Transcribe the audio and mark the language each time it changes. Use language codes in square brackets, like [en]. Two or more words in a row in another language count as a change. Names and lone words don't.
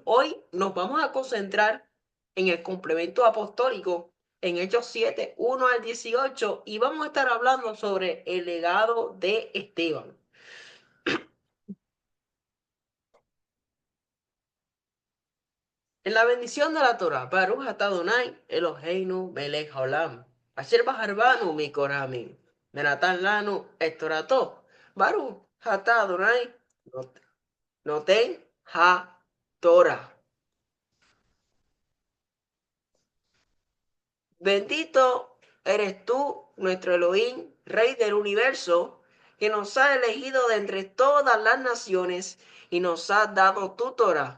[es] Hoy nos vamos a concentrar en el complemento apostólico en Hechos 7, 1 al 18 y vamos a estar hablando sobre el legado de Esteban. En la bendición de la Torah, [he] ברוך אתה אדוני אלוהינו מלך העולם אשר בחר בנו מכל העמים ונתן לנו את תורתו ברוך אתה אדוני נותן התורה. [es] Bendito eres tú, nuestro Elohim, Rey del universo, que nos ha elegido de entre todas las naciones y nos ha dado tu Torah.